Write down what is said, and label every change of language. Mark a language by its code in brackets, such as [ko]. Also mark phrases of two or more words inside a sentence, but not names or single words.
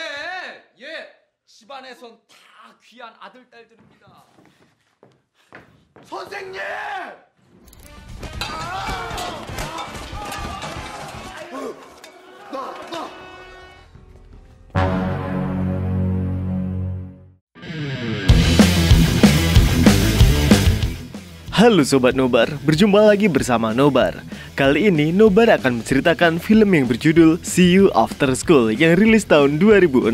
[ko] 얘 집안에선 다 귀한 아들 딸들입니다. 선생님! 나. [id] Halo Sobat Nobar, berjumpa lagi bersama Nobar. Kali ini Nobar akan menceritakan film yang berjudul See You After School yang rilis tahun 2006.